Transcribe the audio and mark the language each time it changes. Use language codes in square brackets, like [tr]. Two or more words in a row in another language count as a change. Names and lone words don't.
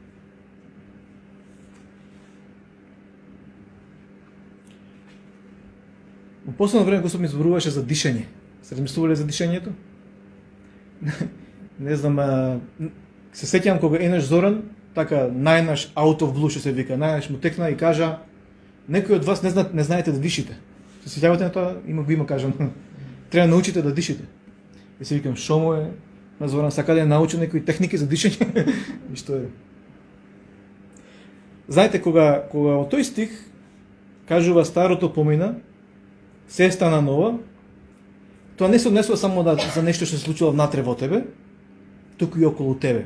[mk] Во последно време Господ ми зборуваше за дишење. Се размислувале за дишењето? Не знам, се сеќавам кога еднаш Зоран, така најнаш [en] out of blue [mk] што се вика, најнаш му текна и кажа: некои од вас не знаете да дишите. Се сеќавате на тоа? Има кажам. Треба да научите да дишите. И се викам: шо му е? На Зоран сака да ја научи некои техники за дишење. И што е? Знаете, кога во тој стих кажува старото помина, се стана нова, тоа не се однесува само за нешто што се случило внатре во тебе, туку и околу тебе.